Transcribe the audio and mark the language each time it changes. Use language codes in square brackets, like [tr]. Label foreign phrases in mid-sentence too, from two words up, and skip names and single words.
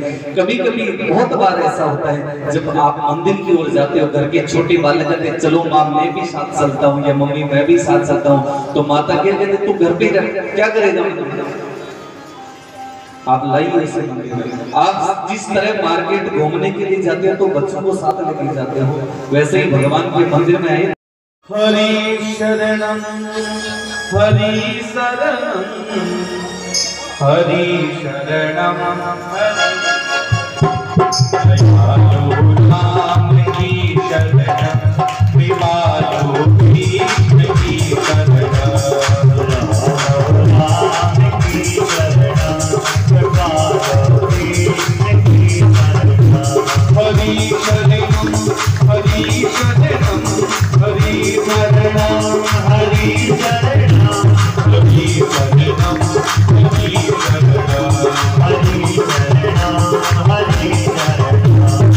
[hi] कभी कभी बहुत बार ऐसा होता है जब आप मंदिर की ओर जाते हो, घर के छोटे बालक कहते चलो माँ मैं भी साथ चलता हूँ या मम्मी मैं भी साथ चलता हूँ, तो माता क्या कहते तू घर पे क्या करेगा। आप लाइए उसे मंदिर में। आप जिस तरह मार्केट घूमने के लिए जाते हो तो बच्चों को साथ लेके जाते हो, वैसे ही भगवान के मंदिर में आए हरि शरणं हरि शरणं हरि शरणं दयालु राम की शरणं कृपालु कृष्ण की शरणं राम की शरणं कृपालु कृष्ण की शरणं हरि शरणं हरि शरणं हरि शरणं हरि शरणं हरि शरणं हरि शरणं हरि शरणं हरि शरणं